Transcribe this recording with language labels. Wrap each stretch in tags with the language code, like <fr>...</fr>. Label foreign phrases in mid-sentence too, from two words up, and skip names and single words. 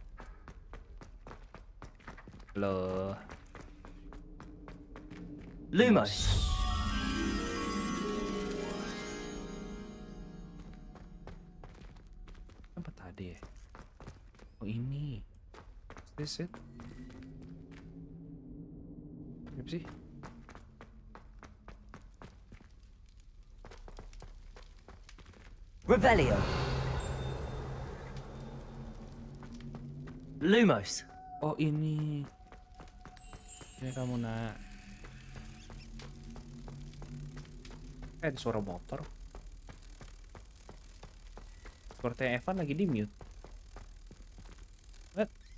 <id>Loh. Lumos. Apa tadi ya? Oh ini.</id> <en>Is this it?</en> <id>Apa sih? Revelio. Lumos. Oh ini. Ini kamu nak. Ada suara motor. Sepertinya Evan lagi di mute.</id> <en>What?</en>